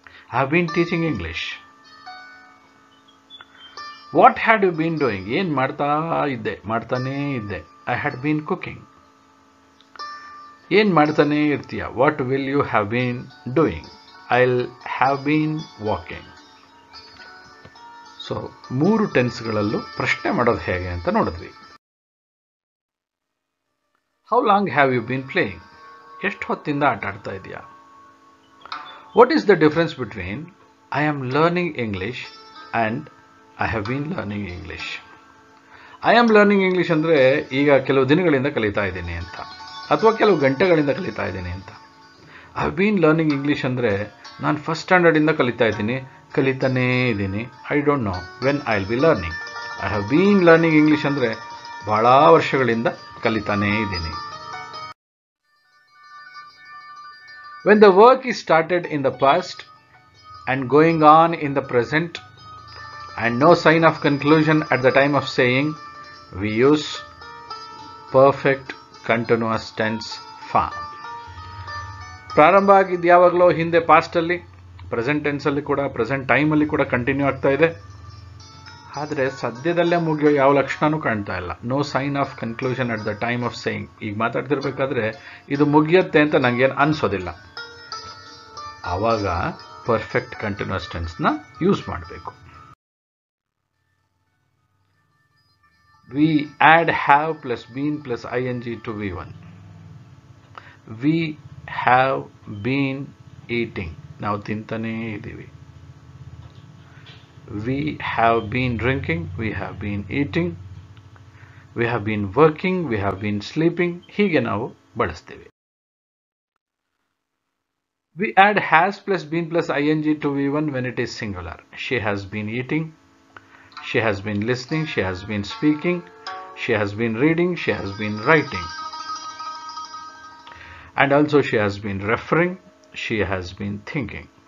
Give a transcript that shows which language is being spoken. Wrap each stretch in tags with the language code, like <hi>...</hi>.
<en>I have been teaching English. What had you been doing?</en> <kn>ಏನು ಮಾಡ್ತಾನೇ ಇದ್ದೆ.</kn> <en>I had been cooking.</en> <kn>ಏನು ಮಾಡ್ತಾನೇ ಇರ್ತೀಯ?</kn> <en>What will you have been doing? I'll have been walking.</en> <kn>So 3 ಟೆನ್ಸ್ಗಳಲ್ಲೂ ಪ್ರಶ್ನೆ ಮಾಡೋದು ಹೇಗೆ ಅಂತ ನೋಡಿದ್ವಿ.</kn> <en>How long have you been playing?</en> <kn>ಎಷ್ಟು ಹೊತ್ತಿಂದ ಆಟ ಆಡ್ತಾ ಇದೆಯಾ?</kn> <en>What is the difference between I am learning English and I have been learning English? I am learning English</en> <kn>ಅಂದರೆ ಈಗ ಕೆಲವು ದಿನಗಳಿಂದ ಕಲಿತಾ ಇದ್ದೀನಿ ಅಂತ, ಅಥವಾ ಕೆಲವು ಗಂಟೆಗಳಿಂದ ಕಲಿತಾ ಇದ್ದೀನಿ ಅಂತ.</kn> <en>I have been learning English</en> <kn>ಅಂದರೆ ನಾನು ಫಸ್ಟ್ ಸ್ಟ್ಯಾಂಡರ್ಡಿಂದ ಕಲಿತಾನೇ ಇದ್ದೀನಿ.</kn> <en>I don't know when I'll be learning. I have been learning English</en> <kn>ಅಂದರೆ ಬಹಳ ವರ್ಷಗಳಿಂದ ಕಲಿತಾನೇ ಇದ್ದೀನಿ.</kn> <en>When the work is started in the past and going on in the present and no sign of conclusion at the time of saying, we use perfect continuous tense form.</en> <kn>ಪ್ರಾರಂಭ ಆಗಿದ್ದು ಯಾವಾಗಲೋ ಹಿಂದೆ ಪಾಸ್ಟಲ್ಲಿ, present ಟೆನ್ಸಲ್ಲಿ ಕೂಡ, present ಟೈಮಲ್ಲಿ ಕೂಡ continue ಆಗ್ತಾ ಇದೆ. ಆದರೆ ಸದ್ಯದಲ್ಲೇ ಮುಗಿಯೋ ಯಾವ ಲಕ್ಷಣನೂ ಕಾಣ್ತಾ ಇಲ್ಲ.</kn> <en>No sign of conclusion at the time of saying.</en> <kn>ಈಗ ಮಾತಾಡ್ತಿರ್ಬೇಕಾದ್ರೆ ಇದು ಮುಗಿಯುತ್ತೆ ಅಂತ ನನಗೇನು ಅನಿಸೋದಿಲ್ಲ. ಆವಾಗ ಪರ್ಫೆಕ್ಟ್ ಕಂಟಿನ್ಯೂಸ್ ಟೆನ್ಸ್ನ ಯೂಸ್ ಮಾಡಬೇಕು.</kn> <en>We add have plus been plus ING to V1. We have been eating,</en> <kn>ನಾವು ತಿಂತಾನೇ ಇದ್ದೀವಿ.</kn> <en>we have been drinking, we have been eating, we have been working, we have been sleeping,</en> <kn>ಹೀಗೆ ನಾವು ಬಳಸ್ತೀವಿ.</kn> <en>We add has plus been plus ING to V1 when it is singular. She has been eating, she has been listening, she has been speaking, she has been reading, she has been writing. And also she has been referring, she has been thinking.</en>